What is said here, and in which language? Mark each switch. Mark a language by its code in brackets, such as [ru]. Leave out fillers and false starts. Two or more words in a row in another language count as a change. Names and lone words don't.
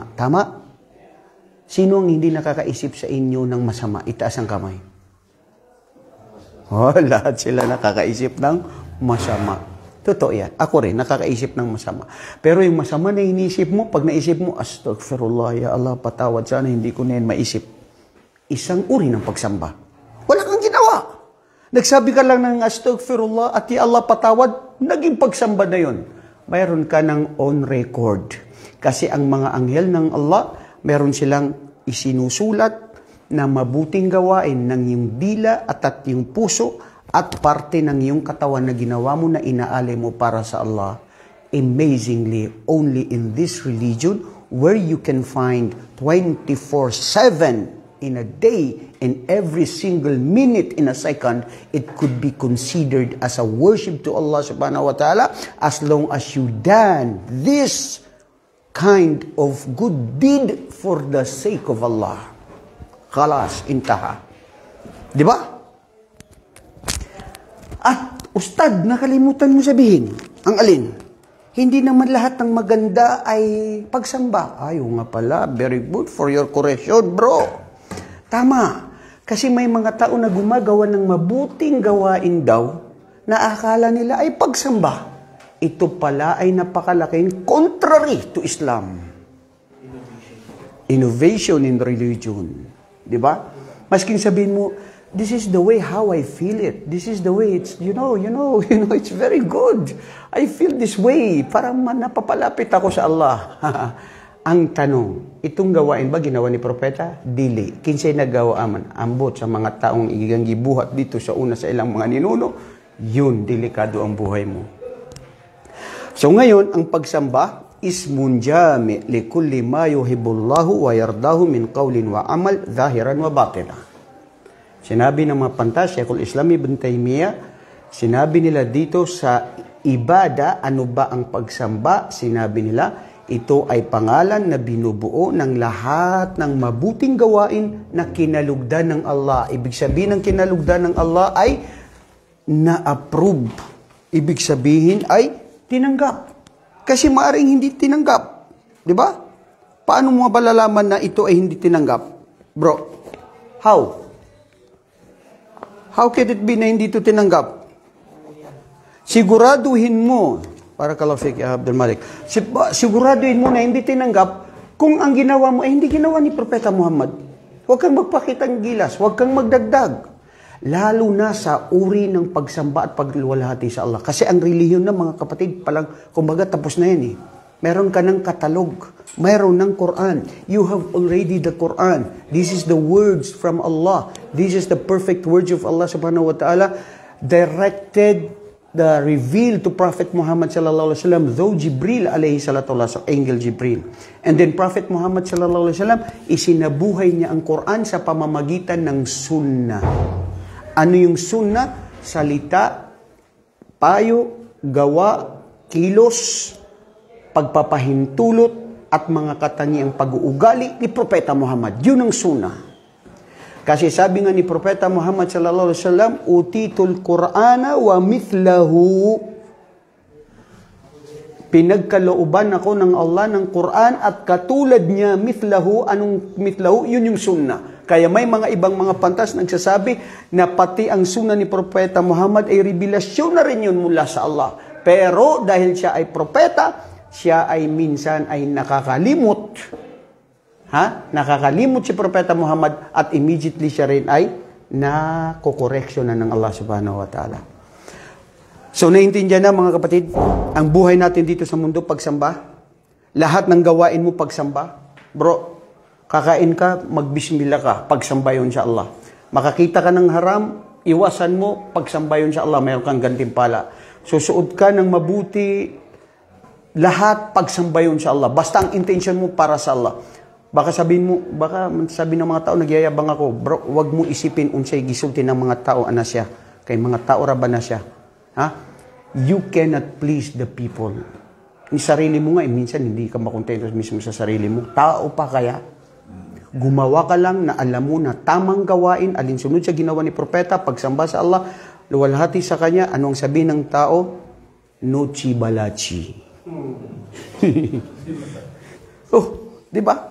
[tl] Tama? Sino ang hindi nakakaisip sa inyo ng masama? Itaas ang kamay. Lahat sila nakakaisip ng masama. Totoo yan. Ako rin, nakakaisip ng masama. Pero yung masama na iniisip mo, pag naisip mo, [ar] أستغفر الله، يا الله, [tl] patawad, sana hindi ko na yan maisip. Isang uri ng pagsamba. Wala kang ginawa. Nagsabi ka lang ng astagfirullah at [ar] يا الله, [tl] patawad, naging pagsamba na yun. Mayroon ka ng [en] on record. [tl] Kasi ang mga anghel ng Allah, mayroon silang isinusulat na mabuting gawain ng iyong dila at iyong puso at parte ng iyong katawan na ginawa mo na inaali mo para sa Allah. [en] Amazingly, only in this religion where you can find 24/7 in a day, in every single minute in a second, it could be considered as a worship to Allah [ar] سبحانه وتعالى [en] as long as you done this kind of good deed for the sake of Allah. [ar] خلاص، انتهى. [tl] Di ba? At, Ustad, nakalimutan mo sabihin. Ang alin? Hindi naman lahat ng maganda ay pagsamba. Ayaw nga pala, [en] very good for your correction, bro. [tl] Tama. Kasi may mga tao na gumagawa ng mabuting gawain daw na akala nila ay pagsamba. Ito pala ay napakalaking [en] contrary to Islam. Innovation in religion. [tl] Di ba? Masking sabihin mo, [en] this is the way how I feel it. This is the way it's, it's very good. I feel this way. [tl] Parang napapalapit ako sa Allah. Ang tanong, itong gawain ba ginawa ni propeta? [ceb] Dili. Kinsay nagawa man ambot sa mga taong igang gibuhat [tl] dito sa una [ceb] sa ilang mga ninuno, [tl] yun, delikado ang buhay mo. So ngayon, ang pagsamba, [ar] اسم جامع لكل ما يحبه الله ويرضاه من قول وعمل، ظاهرا وباطنا. [tl] Sinabi ng mga pantas, Sheikhul Islam Ibn Taymiyyah, sinabi nila dito sa ibada, ano ba ang pagsamba? Sinabi nila, ito ay pangalan na binubuo ng lahat ng mabuting gawain na kinalugdan ng Allah. Ibig sabihin ng kinalugdan ng Allah ay na-approve. Ibig sabihin ay tinanggap. Kasi maaring hindi tinanggap. Di ba? Paano mo malalaman na ito ay hindi tinanggap? [en] Bro, how? How can it be [tl] na hindi ito tinanggap? Siguraduhin mo, para kalafik, Abdul Malik, siguraduhin mo na hindi tinanggap kung ang ginawa mo ay hindi ginawa ni Propeta Muhammad. Huwag kang magpakitang gilas, huwag kang magdagdag. Lalo na sa uri ng pagsamba at pagluwalhati sa Allah. Kasi ang relihiyon na mga kapatid, palang, kumbaga tapos na yan eh. Meron ka ng katalog. Meron ng Quran. [en] You have already the Quran. This is the words from Allah. This is the perfect words of Allah [ar] سبحانه وتعالى [en] directed, the revealed to Prophet Muhammad [ar] صلى الله عليه وسلم, [en] though Jibril [ar] عليه الصلاة والسلام, [en] Angel Jibril. And then Prophet Muhammad [ar] صلى الله عليه وسلم, [tl] isinabuhay niya ang Quran sa pamamagitan ng sunnah. Ano yung sunnah? Salita, payo, gawa, kilos, pagpapahintulot, at mga katangiang pag-uugali ni Propeta Muhammad. Yun ang sunnah. Kasi sabi nga ni Propeta Muhammad [ar] صلى الله عليه وسلم, أوتيت القرآن ومثله. [tl] Pinagkalooban ako ng Allah ng Quran at katulad niya, mithlahu. Anong mithlahu? Yun yung sunnah. Kaya may mga ibang mga pantas nagsasabi na pati ang sunnah ni Propeta Muhammad ay revelasyon na rin yun mula sa Allah. Pero dahil siya ay propeta, siya ay minsan ay nakakalimot. Nakakalimot si Propeta Muhammad at immediately siya rin ay nakokoreksyon na ng Allah [ar] سبحانه وتعالى. [tl] So naiintindihan na mga kapatid, ang buhay natin dito sa mundo pagsamba. Lahat ng gawain mo pagsamba. Bro, kakain ka, magbismillah ka, pagsamba yun sa Allah. Makakita ka ng haram, iwasan mo, pagsamba yun sa Allah, mayroon kang gantimpala. Susuot ka ng mabuti, lahat pagsamba yun sa Allah. Basta ang intention mo para sa Allah. Baka sabihin mo, baka sabi ng mga tao, nagyayabang ako, bro, wag mo isipin [ceb] unsay gisulti ng mga tao ana siya. Kay mga tao ra ba na siya? [en] You cannot please the people. [tl] Ni sarili mo nga, minsan hindi ka makontento mismo sa sarili mo. Tao pa kaya? Gumawa ka lang na alam mo na tamang gawain, alinsunod sa ginawa ni Propeta, pagsamba sa Allah, luwalhati sa Kanya, anong sabihin ng tao? Nochi balachi. Oh, di ba?